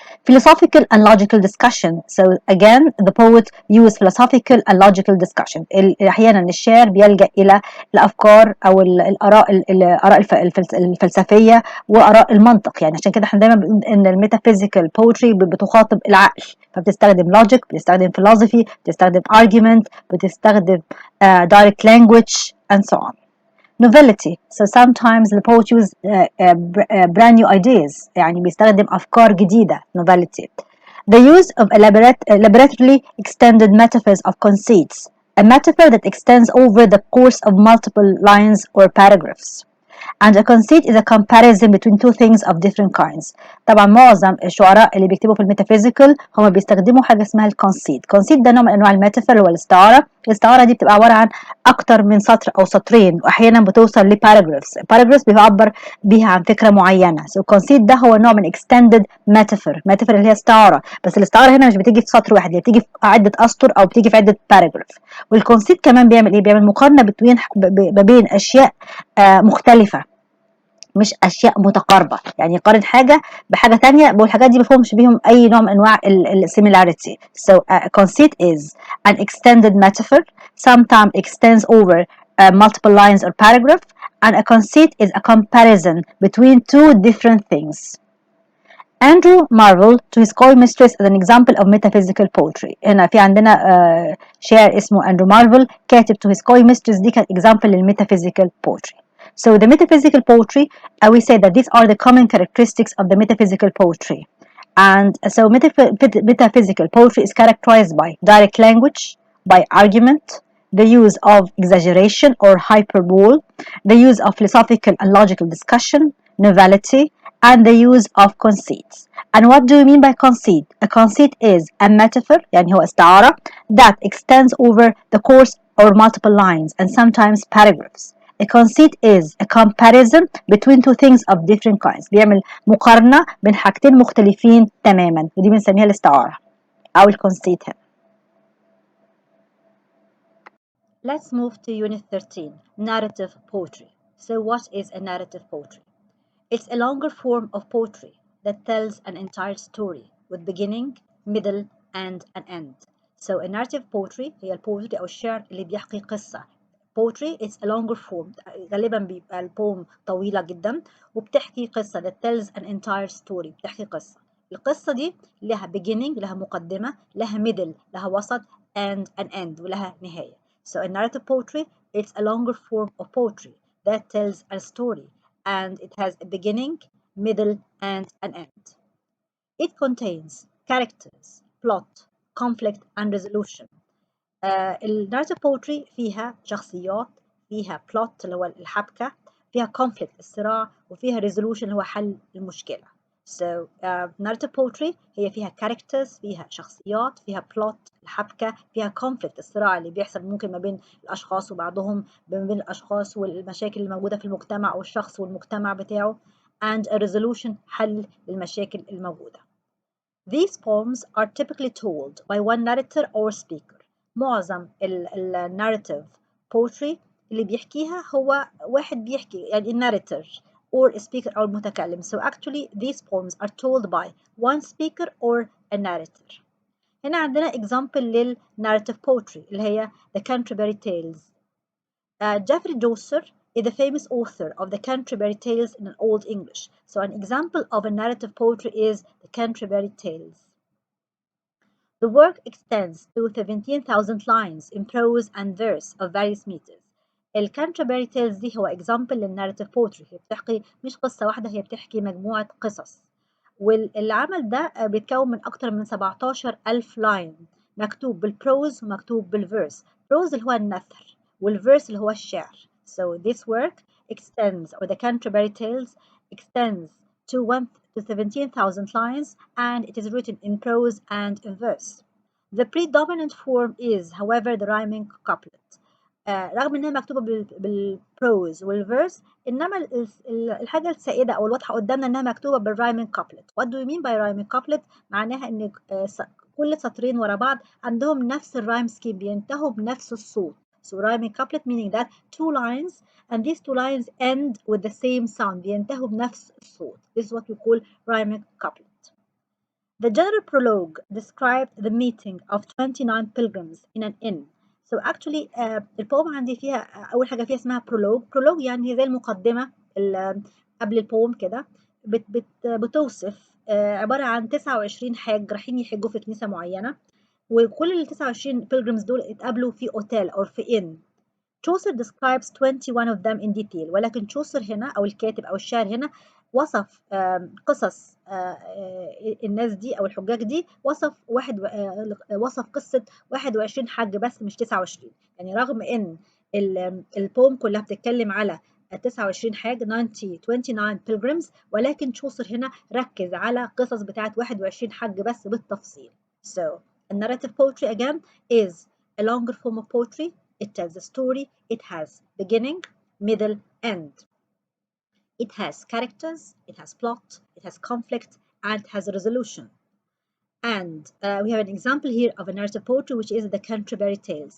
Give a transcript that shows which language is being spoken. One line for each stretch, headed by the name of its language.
English: Philosophical and logical discussion. So again the poet use philosophical and logical discussion.
Arabic: أحيانا الشاعر بيلجأ إلى الأفكار أو الآراء الفلسفية وآراء المنطق. يعني عشان كده احنا دايما بنقول إن الميتافيزيكال poetry بتخاطب العقل، فبتستخدم logic، بتستخدم philosophy، بتستخدم argument، بتستخدم
English: direct language and so on. Novelty. So sometimes the poet use brand new ideas.
Arabic: يعني بيستخدم أفكار جديدة.
English: Novelty. The use of elaborately extended metaphors of conceits. A metaphor that extends over the course of multiple lines or paragraphs. And a conceit is a comparison between two things of different kinds.
Arabic: طبعا معظم الشعراء اللي بيكتبوا في الميتافيزيكال هم بيستخدموا حاجه اسمها الكونسيت. كونسيت ده نوع من انواع الميتافور اللي هو الاستعاره. الاستعاره دي بتبقى عباره عن اكتر من سطر او سطرين، واحيانا بتوصل لباراجرافز. باراجرافز بيعبر بيها عن فكره معينه. سو الكونسيت ده هو نوع من اكستندد ميتافور اللي هي استعاره، بس الاستعاره هنا مش بتيجي في سطر واحد، هي بتيجي في عده اسطر او بتيجي في عده باراجراف. والكونسيت كمان بيعمل ايه؟ بيعمل مقارنه بين اشياء مختلفه، مش اشياء متقاربه. يعني يقارن حاجه بحاجه ثانيه، والحاجات دي ما فيهمش بيهم اي نوع من انواع السيميلاريتي.
English: So a conceit is an extended metaphor, sometimes extends over multiple lines or paragraph, and a conceit is a comparison between two different things. Andrew Marvell to his coy mistress as an example of metaphysical poetry.
Arabic: هنا في عندنا شاعر اسمه أندرو مارفل كاتب to his coy mistress، دي كانت example للmetaphysical poetry.
English: So the metaphysical poetry, we say that these are the common characteristics of the metaphysical poetry. And so metaphysical poetry is characterized by direct language, by argument, the use of exaggeration or hyperbole, the use of philosophical and logical discussion, novelty, and the use of conceits. And what do we mean by conceit? A conceit is a metaphor,
Arabic: يعني هو استعارة,
English: that extends over the course or multiple lines and sometimes paragraphs. A conceit is a comparison between two things of different kinds.
Arabic: بيعمل مقارنة بين حاجتين مختلفين تماما، ودي بنسميها الاستعارة أو الكونسيت هنا.
English: Let's move to Unit 13, Narrative Poetry. So what is a narrative poetry? It's a longer form of poetry that tells an entire story with beginning, middle and an end. So a narrative poetry
Arabic: هي البوتري أو الشعر اللي بيحكي قصة.
English: poetry is a longer form.
Arabic: غالبا بيبقى البوم طويلة جدا وبتحكي قصة
English: that tells an entire story.
Arabic: بتحكي قصة. القصة دي لها beginning، لها مقدمة، لها middle، لها وسط
English: and an end
Arabic: ولها نهاية.
English: So a narrative poetry is a longer form of poetry that tells a story and it has a beginning, middle and an end. It contains characters, plot, conflict and resolution.
Arabic: النارتيف بوتري فيها شخصيات، فيها plot اللي هو الحبكة، فيها conflict الصراع، وفيها resolution اللي هو حل المشكلة.
English: So narrative poetry
Arabic: هي فيها characters، فيها شخصيات، فيها plot الحبكة، فيها conflict الصراع اللي بيحصل ممكن ما بين الأشخاص وبعضهم، ما بين الأشخاص والمشاكل اللي موجودة في المجتمع أو الشخص والمجتمع بتاعه
English: and a resolution
Arabic: حل للمشاكل الموجودة.
English: These poems are typically told by one narrator or speaker.
Arabic: معظم narrative poetry اللي بيحكيها هو واحد بيحكي يعني
English: narrator or a speaker
Arabic: أو المتكلم.
English: So actually these poems are told by one speaker or a narrator.
Arabic: هنا عندنا example لل narrative poetry اللي هي The Canterbury Tales.
English: Geoffrey Chaucer is the famous author of the Canterbury Tales in Old English. So an example of a narrative poetry is the Canterbury Tales. The work extends to 17,000 lines in prose and verse of various meters.
Arabic: الكانتربري تيلز دي هو example للناريتيف poetry. هي بتحكي مش قصة واحدة، هي بتحكي مجموعة قصص. والعمل ده بيتكون من أكتر من 17,000 لاين مكتوب بالبروز ومكتوب بالفيرس. بروز اللي هو النثر والفيرس اللي هو الشعر.
English: So this work extends, or the Canterbury Tales extends to 17,000 lines and it is written in prose and in verse. The predominant form is, however, the rhyming couplet.
Arabic: رغم انها مكتوبه بالبروز والفيرس، انما الحاجه السائده او الواضحه قدامنا انها مكتوبه بالرايمنج كابلت.
English: What do we mean by rhyming couplet؟
Arabic: معناها ان كل سطرين ورا بعض عندهم نفس الرايم سكيم، بينتهوا بنفس الصوت.
English: So rhyming couplet meaning that two lines and these two lines end with the same sound،
Arabic: بينتهوا بنفس الصوت.
English: This is what we call rhyming couplet. The general prologue described the meeting of 29 pilgrims in an inn. So actually
Arabic: البوم عندي فيها أول حاجة فيها اسمها prologue. prologue يعني هي زي المقدمة قبل البوم كده، بتوصف عبارة عن 29 حاج رايحين يحجوا في كنيسة معينة، وكل ال 29 pilgrims دول اتقابلوا في اوتيل أو في inn.
English: Chaucer describes 21 of them in detail.
Arabic: ولكن Chaucer هنا أو الكاتب أو الشاعر هنا وصف قصص الناس دي أو الحجاج دي، وصف قصة 21 حج بس مش 29. يعني رغم إن البوم كلها بتتكلم على 29 حاج 29 pilgrims، ولكن Chaucer هنا ركز على قصص بتاعت 21 حج بس بالتفصيل.
English: So a narrative poetry again is a longer form of poetry. It tells a story. It has beginning, middle, end. It has characters, it has plot, it has conflict, and it has a resolution. And we have an example here of a narrative poetry, which is the Canterbury Tales.